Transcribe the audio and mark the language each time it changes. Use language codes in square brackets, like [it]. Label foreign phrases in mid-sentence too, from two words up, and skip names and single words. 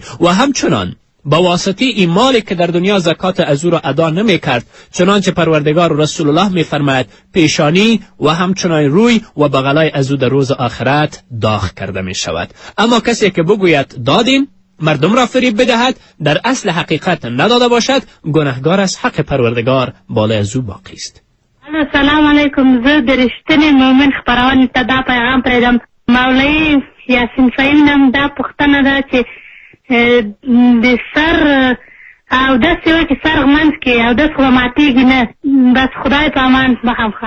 [fa] و همچنان با واسطه این مالی که در دنیا زکات از او را ادا نمی کرد، چنانچه پروردگار و رسول الله می فرماید پیشانی و همچنان روی و بغلای از او در روز آخرت داغ کرده می شود. اما کسی که بگوید دادیم، مردم را فریب بدهد، در اصل حقیقت نداده باشد، گناهگار از حق پروردگار بالای از او باقی است. [ar] السلام علیکم. [ps] زه د رښتینې مومن خپرونې ته دا پیغام پرېږدم. مولوي یاسین فهیم نم. دا پوښتنه ده چې د سر او داسې وایي چې سر منځ کې اودس خو به ماتېږي نه. بس خدای په امان. مخامخه